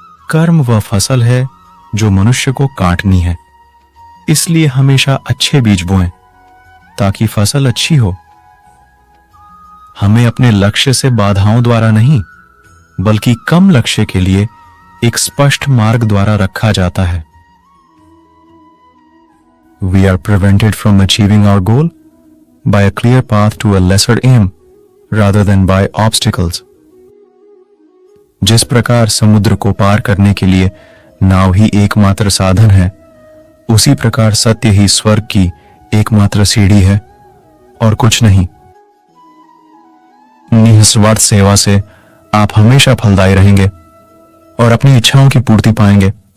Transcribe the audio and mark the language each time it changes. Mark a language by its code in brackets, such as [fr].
[hi] कर्म वह फसल है जो मनुष्य को काटनी है, इसलिए हमेशा अच्छे बीज बोएं ताकि फसल अच्छी हो। हमें अपने लक्ष्य से बाधाओं द्वारा नहीं, बल्कि कम लक्ष्य के लिए एक स्पष्ट मार्ग द्वारा रखा जाता है। [en] We are prevented from achieving our goal by a clear path to a lesser aim rather than by obstacles. [hi] जिस प्रकार समुद्र को पार करने के लिए नाव ही एकमात्र साधन है, उसी प्रकार सत्य ही स्वर्ग की एकमात्र सीढ़ी है और कुछ नहीं। निस्वार्थ सेवा से आप हमेशा फलदायी रहेंगे और अपनी इच्छाओं की पूर्ति पाएंगे।